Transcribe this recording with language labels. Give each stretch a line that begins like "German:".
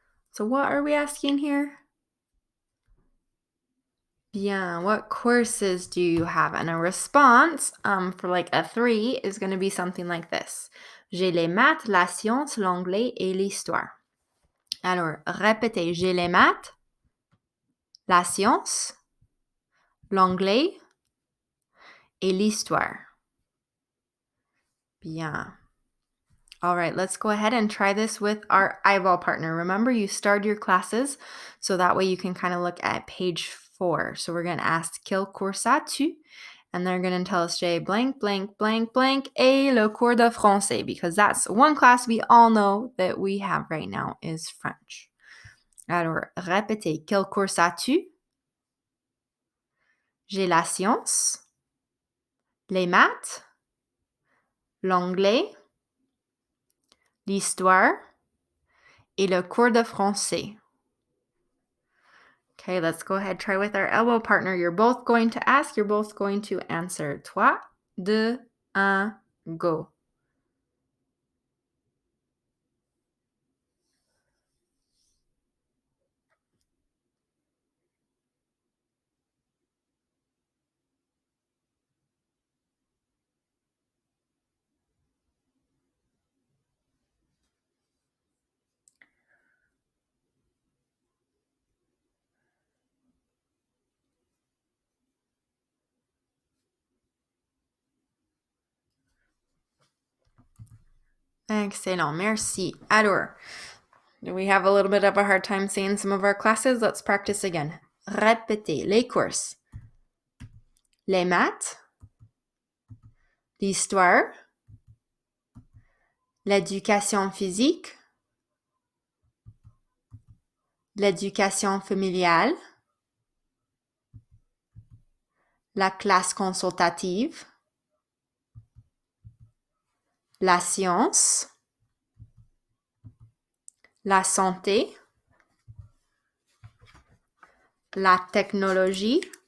English: So what are we asking here? Bien, what courses do you have? And a response for like a 3 is going to be something like this.
French: J'ai les maths, la science, l'anglais et l'histoire. Alors, répétez. J'ai les maths, la science, l'anglais et l'histoire. Bien.
English: All right, let's go ahead and try this with our eyeball partner. Remember, you starred your classes, so that way you can kind of look at page 4. So we're going to ask,
French: quel cours as-tu?
English: And they're going to tell us J blank, blank, blank, blank,
French: et le cours de français,
English: because that's one class we all know that we have right now is French.
French: Alors, répétez. Quel cours as-tu? J'ai la science, les maths, l'anglais, l'histoire, et le cours de français.
English: Okay, let's go ahead. Try with our elbow partner. You're both going to ask. You're both going to answer. 3, 2, 1, go.
French: Excellent, merci. Alors,
English: we have a little bit of a hard time saying some of our classes. Let's practice again.
French: Répétez les courses. Les maths, l'histoire, l'éducation physique, l'éducation familiale, la classe consultative, la science, la santé, la technologie,